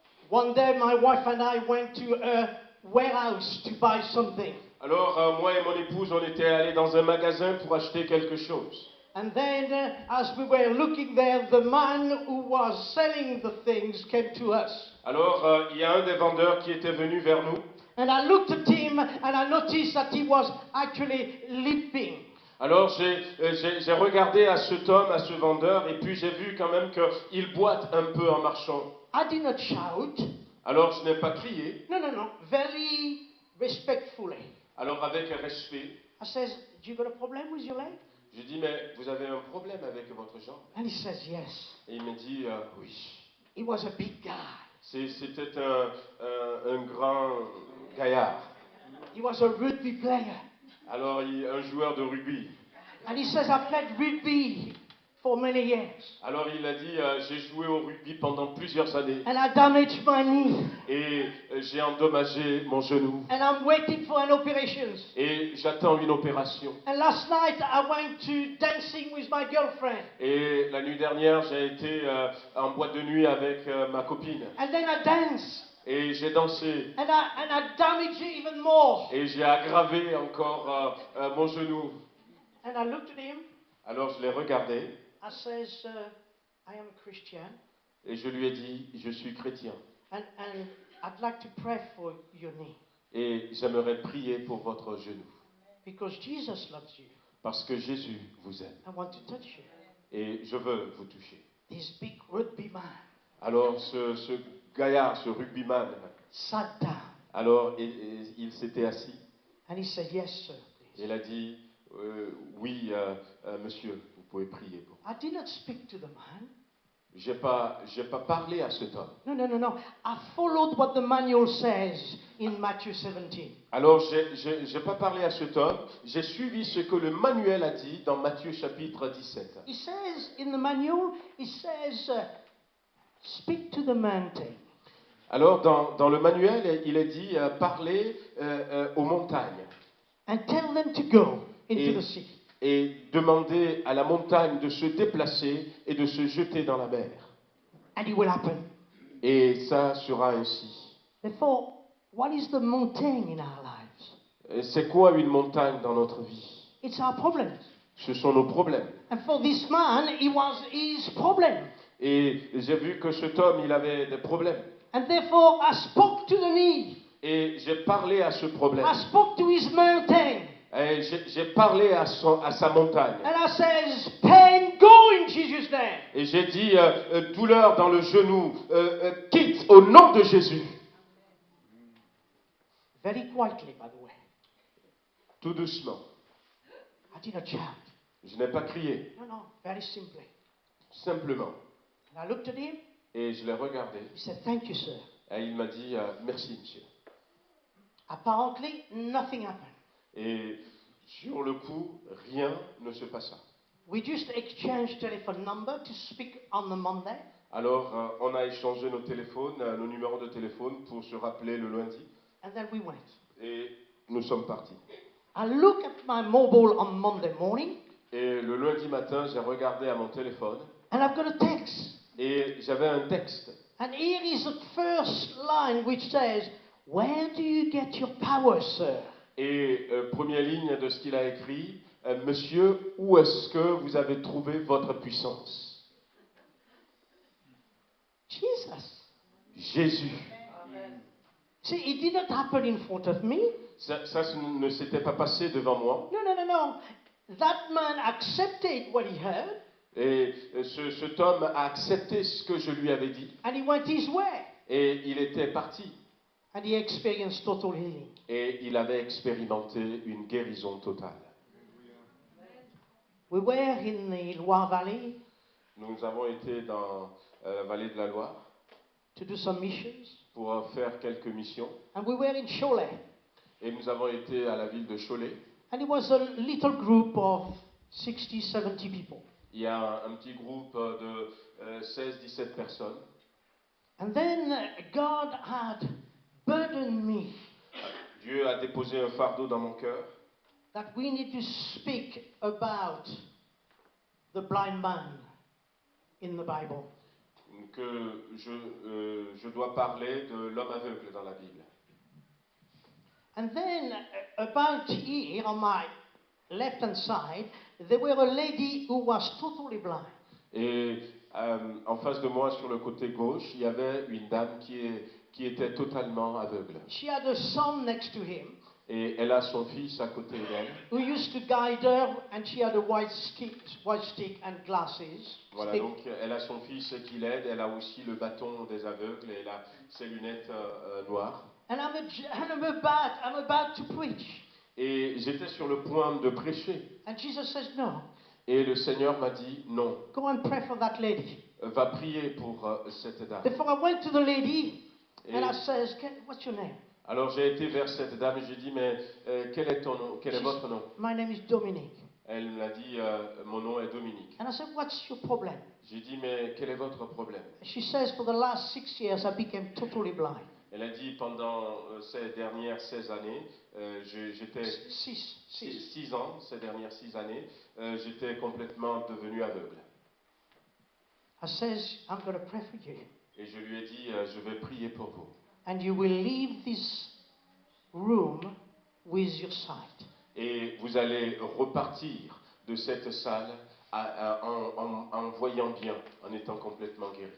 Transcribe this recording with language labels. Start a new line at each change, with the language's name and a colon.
English: One day, my wife and I went to a warehouse to buy something.
French: Alors, moi et mon épouse, on était allés dans un magasin pour acheter quelque chose.
English: And then, as we were looking there, the man who was selling the things came to us.
French: Alors, il y a un des vendeurs qui était venu vers nous.
English: And I looked at him and I noticed that he was actually limping.
French: Alors, j'ai regardé à cet homme, à ce vendeur, et puis j'ai vu quand même qu'il boite un peu en marchant.
English: I did not shout.
French: Alors, je n'ai pas crié.
English: No, no, no. Very respectfully.
French: Alors, avec respect,
English: I says, do you got a problem with your leg?
French: je dis, mais vous avez un problème avec votre jambe?
English: And he says, yes.
French: Et il me dit, oui.
English: He was a big guy.
French: C'était un grand gaillard.
English: He was a rugby player.
French: Alors, un joueur de rugby.
English: And he says, I played rugby for many years.
French: Alors, il a dit, j'ai joué au rugby pendant plusieurs années
English: And I damaged my knee.
French: et j'ai endommagé mon genou.
English: And I'm waiting for an operation.
French: Et j'attends une opération.
English: And last night I went to dancing with my girlfriend.
French: Et la nuit dernière, j'ai été en boîte de nuit avec ma copine.
English: And then I danced.
French: Et j'ai dansé.
English: And I damaged it even more.
French: Et j'ai aggravé encore mon genou.
English: And I looked at him.
French: Alors je l'ai regardé
English: I says, I am a Christian.
French: et je lui ai dit, je suis chrétien.
English: And I'd like to pray for your knee.
French: Et j'aimerais prier pour votre genou.
English: Because Jesus loves you.
French: Parce que Jésus vous aime.
English: I want to touch you.
French: Et je veux vous toucher.
English: This big rugby man
French: Alors ce gaillard, ce rugbyman,
English: sat down.
French: alors il s'était assis.
English: And he said, yes, sir, please.
French: Il a dit, oui, monsieur, vous pouvez prier pour moi.
English: I did not speak to the man.
French: J'ai pas parlé à cet homme.
English: No. I followed what the manual says in Matthew 17.
French: Alors, j'ai pas parlé à cet homme, j'ai suivi ce que le manuel a dit dans Matthieu chapitre 17.
English: He says in the manual, he says, speak to the mountain.
French: Alors, dans le manuel, il est dit, parlez aux montagnes
English: And tell them to go into the sea.
French: et demandez à la montagne de se déplacer et de se jeter dans la mer.
English: And it will happen.
French: Et ça sera ainsi.
English: Therefore, what is the mountain in our lives?
French: Et c'est quoi une montagne dans notre vie?
English: It's our problems.
French: Ce sont nos problèmes.
English: And for this man, it was his problem.
French: Et j'ai vu que cet homme, il avait des problèmes.
English: And therefore, I spoke to the knee.
French: Et j'ai parlé à ce problème.
English: I spoke to his mountain.
French: Et j'ai parlé à sa montagne.
English: And I says, pain, go in Jesus' name.
French: Et j'ai dit, douleur dans le genou, quitte au nom de Jésus.
English: Very quietly, by the way.
French: Tout doucement.
English: I did not shout.
French: Je n'ai pas crié,
English: No, very simply.
French: simplement.
English: And I looked at him.
French: Et je l'ai regardé.
English: He said, thank you, sir.
French: Et il m'a dit, merci monsieur.
English: Apparently, nothing happened.
French: Et sur le coup, rien ne se passa.
English: We just exchanged telephone number to speak on the Monday.
French: Alors, on a échangé nos téléphones, nos numéros de téléphone pour se rappeler le lundi.
English: And then we went.
French: Et nous sommes partis.
English: I looked at my mobile on Monday morning.
French: Et le lundi matin, j'ai regardé à mon téléphone.
English: And I've got a text.
French: Et j'avais un texte.
English: And here is the first line which says, where do you get your power, sir?
French: Et première ligne de ce qu'il a écrit, monsieur, où est-ce que vous avez trouvé votre puissance?
English: Jesus.
French: Jésus.
English: See, it did not happen in front of me.
French: Ça ne s'était pas passé devant moi.
English: No. That man accepted what he heard.
French: Et cet homme a accepté ce que je lui avais dit.
English: And he went his way.
French: Et il était parti.
English: And he experienced total healing.
French: Et il avait expérimenté une guérison totale.
English: We were in the Loire Valley
French: Nous avons été dans la vallée de la Loire
English: to do some missions.
French: pour faire quelques missions.
English: And we were in Cholet.
French: Et nous avons été à la ville de Cholet.
English: And it was a little group of 60, 70 people.
French: Il y a un petit groupe de 16-17 personnes.
English: And then God had burdened me
French: Dieu a déposé un fardeau dans mon cœur
English: that we need to speak about the blind man in the Bible.
French: que je dois parler de l'homme aveugle dans la Bible.
English: And then about here on my left-hand side, there were a lady who was totally blind.
French: Et en face de moi, sur le côté gauche, il y avait une dame qui était totalement aveugle.
English: She had a son next to him
French: Et elle a son fils à côté d'elle.
English: who used to guide her, and she had a white stick and glasses.
French: Voilà,
English: Stick.
French: donc elle a son fils qui l'aide, elle a aussi le bâton des aveugles et elle a ses lunettes noires.
English: And I'm about to preach.
French: Et j'étais sur le point de prêcher.
English: And Jesus says, no,
French: Et le Seigneur m'a dit non.
English: go and pray for that lady.
French: va prier pour cette dame.
English: Therefore, I went to the lady
French: Et
English: and I says, "What's your name?"
French: alors j'ai été vers cette dame et j'ai dit, mais quel est ton nom? Quel est
English: She's-
French: votre nom?
English: My name is Dominic.
French: Elle me l'a dit, mon nom est Dominique.
English: And I said, "What's your problem?"
French: J'ai dit, mais quel est votre problème?
English: She says, "For the last 6 years, I became totally blind."
French: Elle a dit, pendant ces dernières 16 années, j'étais
English: Six.
French: 6 ans, ces dernières 6 années, j'étais complètement devenu aveugle.
English: I says, "I'm going to pray for you.
French: Et je lui ai dit, je vais prier pour vous.
English: And you will leave this room with your sight."
French: Et vous allez repartir de cette salle en voyant bien, en étant complètement guéri.